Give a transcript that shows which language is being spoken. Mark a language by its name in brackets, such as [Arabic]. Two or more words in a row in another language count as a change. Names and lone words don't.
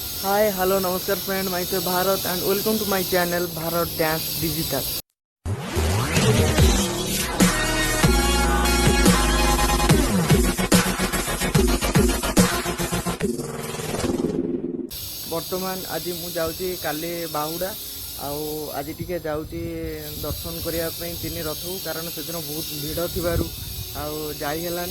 [English] Hi, hello, namaskar friend. Myself Bharat and welcome to my channel Bharat Dance Digital. [Odia] ବର୍ତ୍ତମାନ ଆଜି ମୁଁ ଯାଉଛି କାଲି ବାହୁଡ଼ା ଆଉ ଆଜି ଟିକେ ଯାଉଛି ଦର୍ଶନ କରିବା ପାଇଁ ତିନି ରଥକୁ, କାରଣ ସେଦିନ ବହୁତ ଭିଡ଼ ଥିବାରୁ ଆଉ ଯାଇ ହେଲାନି।